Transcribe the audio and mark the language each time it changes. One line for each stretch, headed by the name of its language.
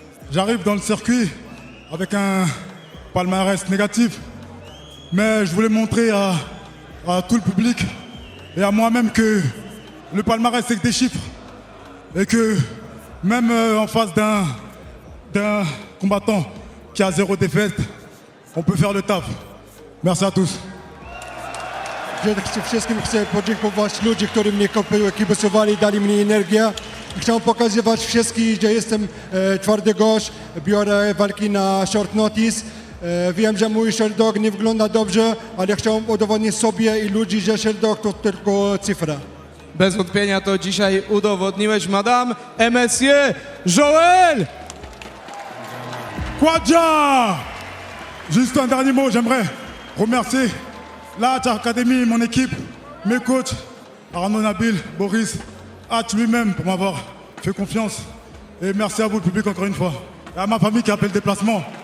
French: J'arrive dans le circuit avec un palmarès négatif, mais je voulais montrer à tout le public et à moi-même que le palmarès c'est que des chiffres et que même en face d'un combattant qui a 0 défaite, on peut faire le taf. Merci à tous.
Polish: Wszystkim chcę podziękować ludzi, którzy mnie kibicowali, dali mi energię. Chciałem pokazywać wszystkich, że jestem twardy gość, biorę walki na
English: short notice.
Polish: Wiem, że mój Sherdog nie wygląda dobrze, ale chciałem udowodnić sobie i ludzi, że Sherdog to tylko cyfra. Bez wątpienia to dzisiaj udowodniłeś, Madame MSC, Joel! Quadja!
French: Juste un dernier mot, j'aimerais remercier l'Hatch Academy, mon équipe, mes coachs, Arnaud Nabil, Boris, Hatch lui-même pour m'avoir fait confiance. Et merci à vous le public encore une fois. Et à ma famille qui a fait le déplacement.